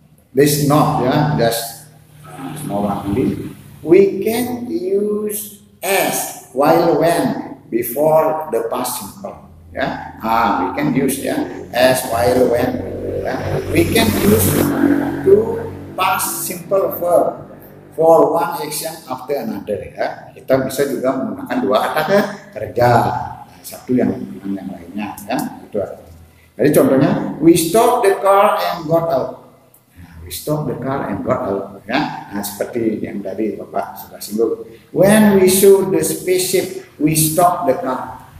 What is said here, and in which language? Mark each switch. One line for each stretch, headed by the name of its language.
English: This not ya, just small one only. We can use as, while, when before the past simple. Ya, we can use ya as, while, when. Ya. We can use to past simple verb for one action after another.
Indonesian: Ya, kita bisa juga menggunakan dua kata kerja, satu yang lainnya. Ya, itu artinya. Jadi contohnya,
English: we stop the car and got out. We stop the car and got out.
Indonesian: Ya, nah, seperti yang tadi Bapak sudah singgung.
English: When we saw the spaceship, we stop the car.